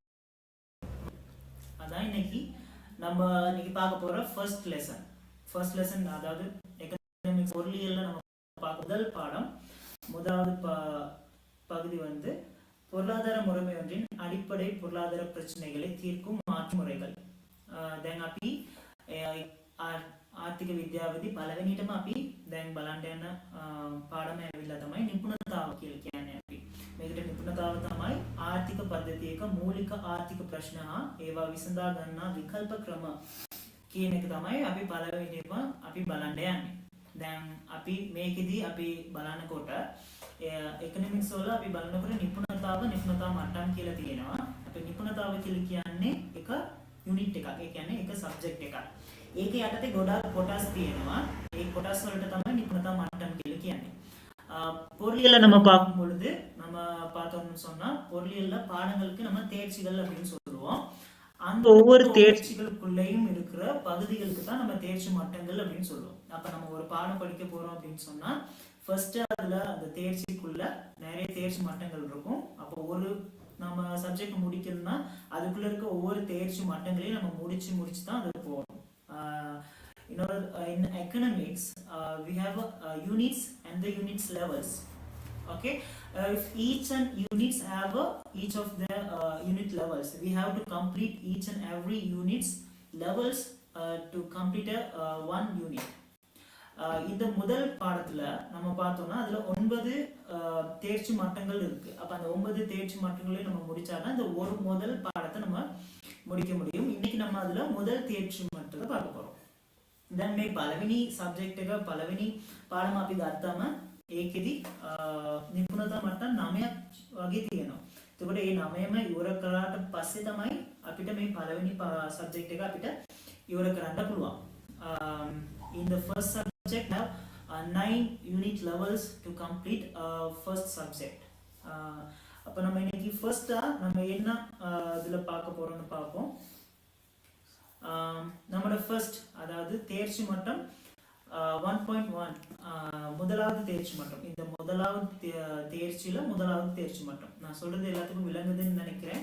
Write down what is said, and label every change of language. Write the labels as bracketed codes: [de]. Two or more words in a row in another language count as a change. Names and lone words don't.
[ta] அதான் இன்னைக்கு நம்ம பார்க்க போற [en] first lesson. [ta] அதாவது எக்கனாமிக்ஸ் பொருளியல்ல நம்ம பார்க்க முதல் பாடம் முதலாவது பகுதி வந்து பொருளாதார முறைமை ஒன்றின் அடிப்படை பொருளாதார பிரச்சனைகளை தீர்க்கும் மாற்று முறைகள். [si] දැන් අපි ආර්ථික විද්‍යාවේදී පළවෙනිටම අපි දැන් බලන්න යන පාඩම ඇවිල්ලා තමයි නිපුණතාව කියලා කියන්නේ. අපි මේකට නිපුණතාව තමයි ආර්ථික පද්ධතියක මූලික ආර්ථික ප්‍රශ්න හා ඒවා විසඳා ගන්නා විකල්ප ක්‍රම කියන එක තමයි අපි පළවෙනිටම අපි බලන්න යන්නේ. දැන් අපි මේකෙදී අපි බලනකොට එකොනොමික්ස් වල අපි බලනකොට නිපුණතාව මට්ටම් කියලා තියෙනවා. අපි නිපුණතාව කියලා කියන්නේ එක யூனிட் එකක්. ඒ කියන්නේ එක සබ්ජෙක්ට් එකක්. ඒකේ යටතේ ගොඩාක් කොටස් තියෙනවා. ඒ කොටස් වලට තමයි නිපுණතා මට්டம் කියලා කියන්නේ. [ta] பொருளியல்ல நம்ம பார்க்கும் பொழுது நம்ம பார்த்தோம்னு சொன்னா பொருளியல்ல பாடங்களுக்கு நம்ம தேர்ச்சிகள் அப்படின்னு சொல்லுவோம். அந்த ஒவ்வொரு தேர்ச்சிகளுக்குள்ளேயும் இருக்கிற பகுதிகளுக்கு தான் நம்ம தேர்ச்சி மட்டங்கள் அப்படின்னு சொல்லுவோம். அப்ப நம்ம ஒரு பாடம் படிக்க போறோம் அப்படின்னு சொன்னா ஃபர்ஸ்ட் அதுல அந்த தேர்ச்சிக்குள்ள நிறைய தேர்ச்சி மட்டங்கள் இருக்கும். அப்போ ஒரு நம்ம சப்ஜெக்ட் முடிக்கணும்னா அதுக்குள்ள இருக்க ஒவ்வொரு தேர்ச்சி மட்டங்களையும் நம்ம முடிச்சு தான் அது போகணும். [en] In economics we have units and the units levels. Okay, if each and units have each of the unit levels, we have to complete each and every units levels to complete one unit. [ta] இந்த முதல் பாடத்துல நம்ம பார்த்தோம்னா அதுல 9 தேர்ச்சி மட்டங்கள் இருக்கு. அப்ப அந்த 9 தேர்ச்சி மட்டங்களையும் நம்ம முடிச்சாதான் இந்த ஒரு முதல் பாடத்தை நம்ம முடிக்க முடியும். இன்னைக்கு நம்ம அதுல முதல் தேர்ச்சி மட்டத்தை பார்க்க போறோம். [si] දැන් මේ පළවෙනි සබ්ජෙක්ට් එක පළවෙනි පාඩම අපි ගත්තාම ඒකෙදි නිපුණතා මට්ටම් 9ක් වගේ තියෙනවා. එතකොට මේ 9ම ඉවර කරාට පස්සේ තමයි අපිට මේ පළවෙනි සබ්ජෙක්ට් එක අපිට ඉවර කරන්න පුළුවන්. [en] In the first subject have 9 unit levels to complete first subject. [ta] அப்போ நம்ம இன்னைக்கு ஃபர்ஸ்ட்டாக நம்ம என்ன இதில் பார்க்க போகிறோம்னு பார்ப்போம். நம்மளோட ஃபர்ஸ்ட் அதாவது தேர்ச்சி மட்டம் 1.1 முதலாவது தேர்ச்சி மட்டம். இந்த முதலாவது தேர்ச்சியில் முதலாவது தேர்ச்சி மட்டம் நான் சொல்கிறது எல்லாத்துக்கும் விளங்குதுன்னு நினைக்கிறேன்.